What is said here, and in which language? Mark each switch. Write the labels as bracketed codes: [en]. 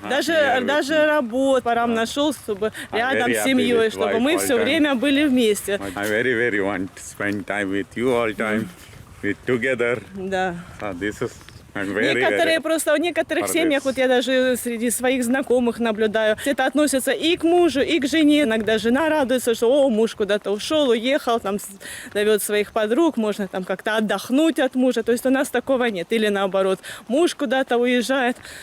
[ru] Даже работу Парам нашел, чтобы рядом с семьей, чтобы мы все время были вместе. [en] I very want to spend time with you all time, with together. [ru] Да. [en] So this is I'm very, [ru] Некоторые просто в некоторых Молодец. семьях, вот я даже среди своих знакомых наблюдаю, это относится и к мужу, и к жене. Иногда жена радуется, что о, муж куда-то ушел, уехал, там зовет своих подруг, можно там как-то отдохнуть от мужа. То есть у нас такого нет. Или наоборот, муж куда-то уезжает.